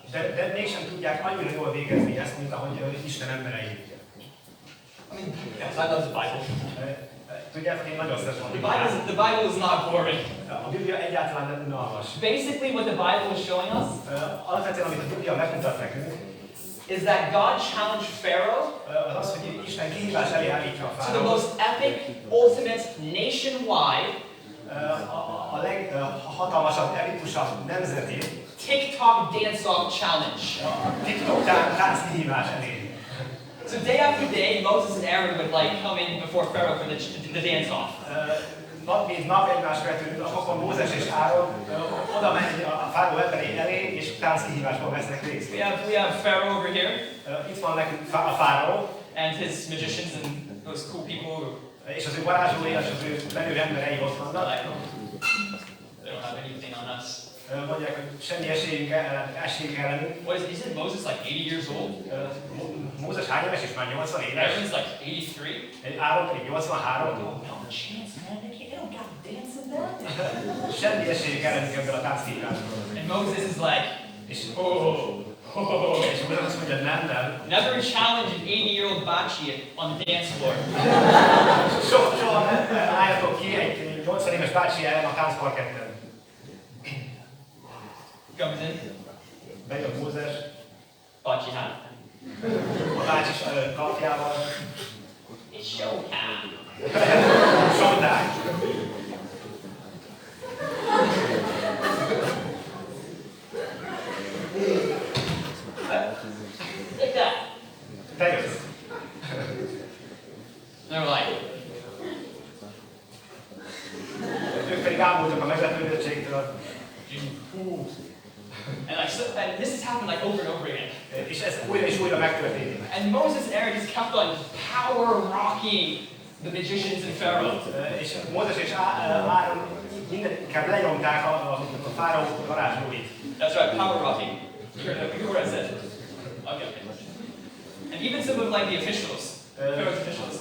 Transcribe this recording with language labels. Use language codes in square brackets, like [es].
[hu] De mégsem tudják annyira jól végezni ezt, mint ahogy Isten emberei. [en] I mean, yes, I love the Bible. [hu] Tudjátok, én nagyon szeretem a [en] Bible. The Bible is not boring. [hu] A Biblia egyáltalán nem unalmas. [en] Basically, what the Bible is showing us [hu] Alapvetően, amit a Biblia megmutat nekünk, [en] is that God challenged Pharaoh [hu] az, hogy Isten kihívás elé állítja a [en] to the [hu] Fáraót. [en] most epic, ultimate, nationwide, [hu] a leghatalmasabb, epikusabb nemzeti [en] TikTok dance-off challenge. [hu] a TikTok tánc kihívás elé. [en] So day after day, Moses and Aaron would like come in before Pharaoh for the dance-off. [hu] Nap mint nap egymás követő napokon Mózes és Áron oda megy a Fáraó emberei elé, és tánckihívásban vesznek részt. [en] We have Pharaoh over here, [hu] Itt van nekünk a Fáraó, [en] and his magicians and those cool people who [hu] és az ő varázslói, és az ő menő emberei ott [en] are [hu] vannak. [en] like, they don't have anything on us. [hu] Mondják, hogy semmi esélyünk ellenünk. [en] What is it? He said Moses like 80 years old. [hu] Mózes hány éves, és már 80 éves. [en] Aaron's like 83. [hu] Áron pedig 83. [en] No chance, man. They don't got dance in that. [hu] Semmi esélyük ellenünk ebből a tánckihívásból. [en] And Moses is like, [hu] És oh. és Mózes azt mondja, nem. [en] Never challenge an 80-year-old bachi on the dance floor. [hu] Soha álljatok ki egy 80 éves bácsi ellen a táncparketten. [en] Comes in, [hu] Bejön Mózes, [en] bachi hat. [hu] a bácsi kalapjával. [en] It's showtime. Showtime. Like that. [hu] Te jössz. [en] They were like, [hu] Ők pedig ámultak a meglepődöttségtől. [en] and this has happened like over and over again. [hu] És ez újra és újra megtörténik. [en] And Moses and Aaron just kept on power rocking the magicians and Pharaoh. [hu] És Mózes és Áron inkább lenyomták a Fáraó varázslóit. [en] That's right, power rocking. You heard what I said. Okay. And even some of like the officials, Pharaoh's officials,